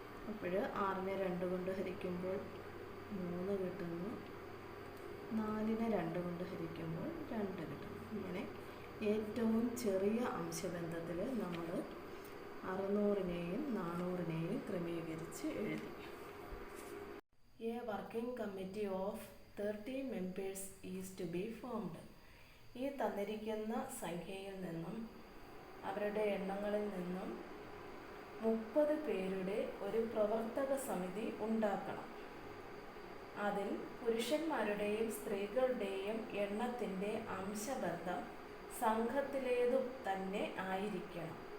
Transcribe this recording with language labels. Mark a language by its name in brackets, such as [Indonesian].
[Malayalam] അപ്പോൾ 6നെ 2 കൊണ്ട് ഹരിക്കുമ്പോൾ 3 കിട്ടുന്നു, 4നെ 2 കൊണ്ട് ഹരിക്കുമ്പോൾ 2 കിട്ടുന്നു. ഇങ്ങനെ ഏറ്റവും ചെറിയ അംശബന്ധത്തിൽ നമ്മൾ 600നെയും 400നെയും ക്രമീകരിച്ച് എഴുതി. [English] A working committee of 30 members is to be formed. [Malayalam] ഈ തന്നിരിക്കുന്ന സംഖ്യയിൽ നിന്നും അവരുടെ എണ്ണങ്ങളിൽ നിന്നും 30 പേരുടെ ഒരു പ്രവർത്തക സമിതി ഉണ്ടാക്കണം. അതിൽ പുരുഷന്മാരുടെയും സ്ത്രീകളുടെയും എണ്ണത്തിൻ്റെ അംശബന്ധം സംഘത്തിലേതു തന്നെ ആയിരിക്കണം.